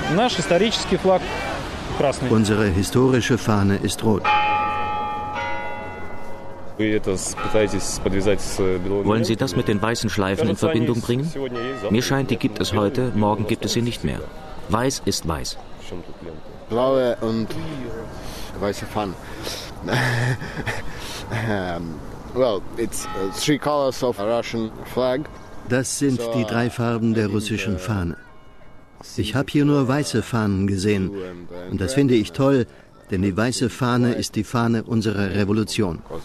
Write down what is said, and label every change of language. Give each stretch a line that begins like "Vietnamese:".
Russian: Наш исторический флаг красный.
German: Unsere historische Fahne ist rot. Wollen Sie das mit den weißen Schleifen in Verbindung bringen? Mir scheint, die gibt es heute, morgen gibt es sie nicht mehr. Weiß ist weiß. Blaue und weiße Fahne.
English: Well, it's three colors of a Russian flag.
German: Das sind die drei Farben der russischen Fahne. Ich habe hier nur weiße Fahnen gesehen. Und das finde ich toll, denn die weiße Fahne ist die Fahne unserer Revolution.